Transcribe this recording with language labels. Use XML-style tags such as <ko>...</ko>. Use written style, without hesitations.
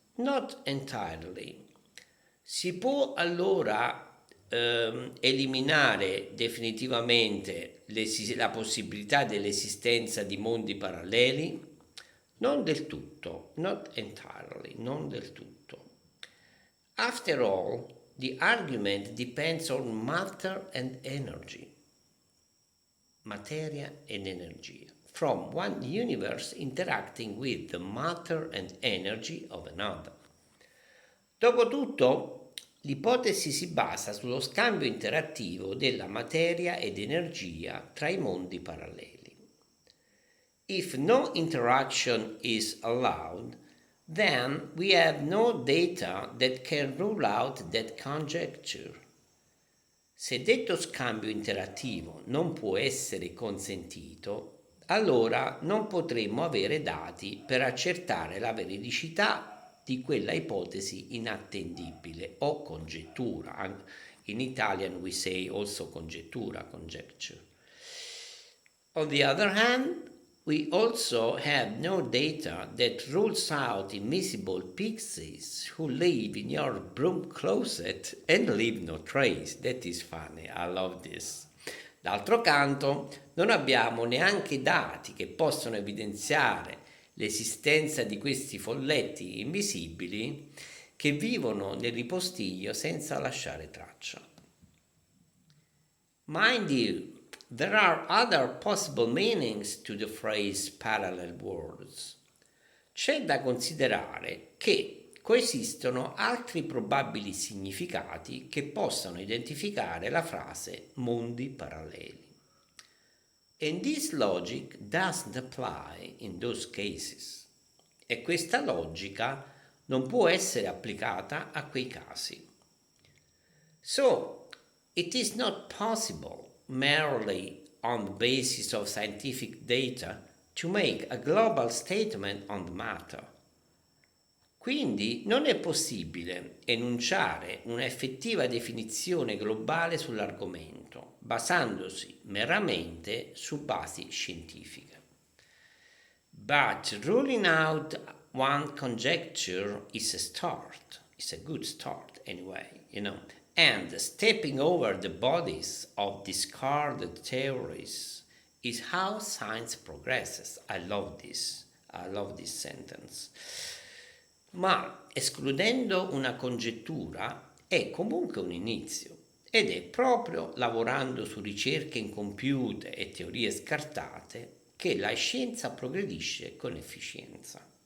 <en>Not entirely.</en> <it>Si può allora eliminare definitivamente la possibilità dell'esistenza di mondi paralleli? Non del tutto,</it> <en>not entirely,</en> <it>non del tutto.</it> <en>After all, the argument depends on matter and energy,</en> <it>materia ed energia,</it> <en>from one universe interacting with the matter and energy of another.</en> <it>Dopotutto, l'ipotesi si basa sullo scambio interattivo della materia ed energia tra i mondi paralleli.</it> <en>If no interaction is allowed, then we have no data that can rule out that conjecture.</en> <it>Se detto scambio interattivo non può essere consentito, allora non potremmo avere dati per accertare la veridicità di quella ipotesi inattendibile o congettura.</it> <en>In Italian we say also congettura, conjecture. On the other hand, we also have no data that rules out invisible pixies who live in your broom closet and leave no trace. That is funny, I love this.</en> <it>D'altro canto, non abbiamo neanche dati che possono evidenziare l'esistenza di questi folletti invisibili che vivono nel ripostiglio senza lasciare traccia.</it> <en>Mind you, there are other possible meanings to the phrase parallel worlds.</en> <it>C'è da considerare che coesistono altri probabili significati che possano identificare la frase mondi paralleli.</it> <en>And this logic doesn't apply in those cases.</en> <it>E questa logica non può essere applicata a quei casi.</it> <en>So, it is not possible, merely on the basis of scientific data, to make a global statement on the matter.</en> <it>Quindi non è possibile enunciare un'effettiva definizione globale sull'argomento, basandosi meramente su basi scientifiche.</it> <en>But ruling out one conjecture is a start, is a good start anyway, and stepping over the bodies of discarded theories is how science progresses. I love this sentence.</en> <it>Ma escludendo una congettura è comunque un inizio ed è proprio lavorando su ricerche incompiute e teorie scartate che la scienza progredisce con efficienza.</it>